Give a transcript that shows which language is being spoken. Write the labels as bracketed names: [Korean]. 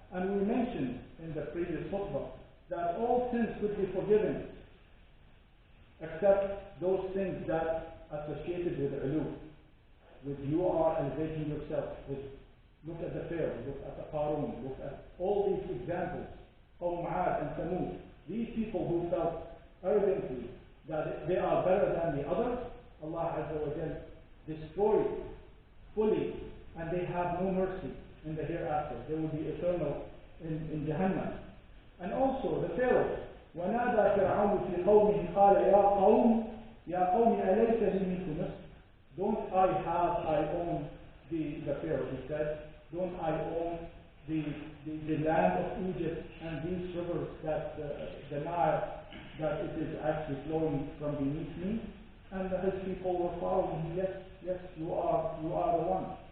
[English] And we mentioned in the previous khutbah that all sins could be forgiven except those things that associated with ulu, with you are elevating yourself, with look at the Pharaoh, look at the Qarun, look at all these examples, Qawm 'Ad and Thamud. These people who felt arrogantly that they are better than the others, Allah Azza wa Jal destroyed fully, and they have no mercy in the hereafter. They will be eternal in Jahannam. And also the Pharaoh, [Arabic] وَنَادَى فِرْعَوْنُ فِي قَوْمِهِ قَالَ يَا قَوْمِ أَلَيْسَ لِي مِلْكُ مِصْرَ. [English] Don't I own the Pharaoh, he said. Don't I own the land of Egypt and these rivers that the Nile, that it is actually flowing from beneath me? And his people were following him. Yes, you are the one.